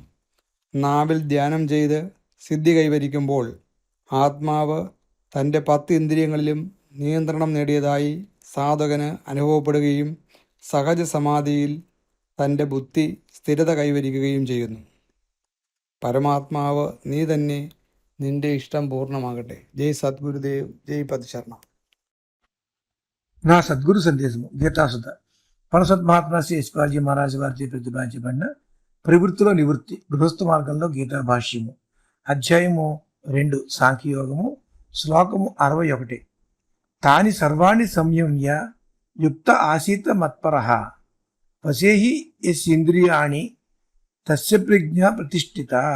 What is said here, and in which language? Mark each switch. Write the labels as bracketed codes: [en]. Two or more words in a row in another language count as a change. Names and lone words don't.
[ml] നാവിൽ ധ്യാനം ചെയ്ത് സിദ്ധി കൈവരിക്കുമ്പോൾ ആത്മാവ് തൻ്റെ 10 ഇന്ദ്രിയങ്ങളിലും നിയന്ത്രണം നേടിയതായി സാധകന് അനുഭവപ്പെടുകയും സഹജ സമാധിയിൽ തൻ്റെ ബുദ്ധി സ്ഥിരത കൈവരിക്കുകയും ചെയ്യുന്നു. പരമാത്മാവ് നീ തന്നെ, നിന്റെ ഇഷ്ടം പൂർണ്ണമാകട്ടെ. ജയ് സദ്ഗുരുദേവ്, ജയ് പതിശർണ. [te] నా సద్గురు సందేశము గీతాసుత పరసత్ మహాత్మా శ్రీ యశ్వాజీ మహారాజు వారిచే ప్రతిపాదించబడిన ప్రవృత్తిలో నివృత్తి, గృహస్థ మార్గంలో గీతా భాష్యము, అధ్యాయము 2 సాంఖ్యయోగము, శ్లోకము 61. [sa] तानि सर्वाणि संयम्य युक्त आसीत मत्परः वशे हि यस्येन्द्रियाणि तस्य प्रज्ञा प्रतिष्ठिता.